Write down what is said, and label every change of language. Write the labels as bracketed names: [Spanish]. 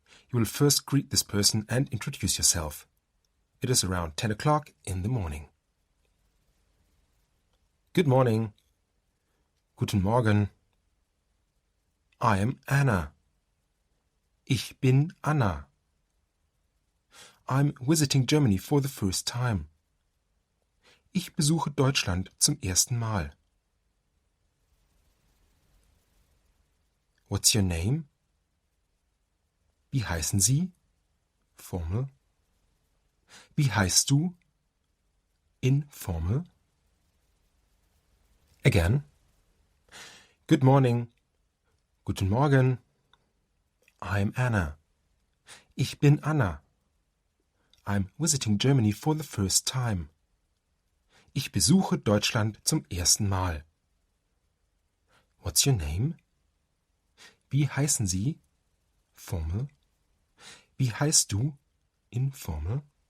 [English] You will first greet this person and introduce yourself. It is around 10 o'clock in the morning. Good morning. [German] Guten Morgen. [English] I am Anna. [German] Ich bin Anna. [English] I'm visiting Germany for the first time. [German] Ich besuche Deutschland zum ersten Mal. [English] What's your name? [German] Wie heißen Sie? Formal. Wie heißt du? Informal. [English] Again. Good morning. [German] Guten Morgen. [English] I'm Anna. [German] Ich bin Anna. [English] I'm visiting Germany for the first time. [German] Ich besuche Deutschland zum ersten Mal. [English] What's your name? [German] Wie heißen Sie? Formal. Wie heißt du? Informal.